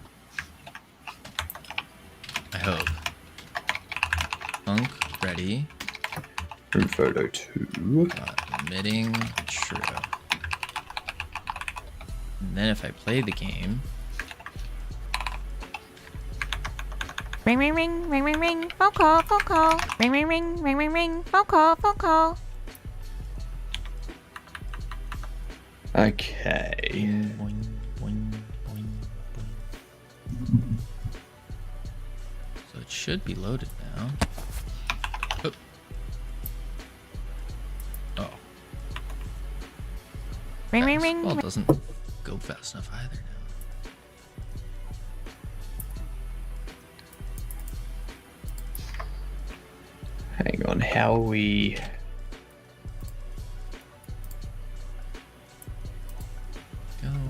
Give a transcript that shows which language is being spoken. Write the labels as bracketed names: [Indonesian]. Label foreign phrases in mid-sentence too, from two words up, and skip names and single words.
[English] I hope. Punk, ready. Room photo 2. Emitting, true. And then if I play the game... Ring, ring, ring, ring, ring, ring. Phone call, phone call. Ring, ring, ring, ring, ring, ring. Phone call, phone call. Okay. Boing, boing, boing, boing. So it should be loaded now. Oh. Oh. Ring, ring, ring. Well, it doesn't go fast enough either now. Hang on, how are we... Go.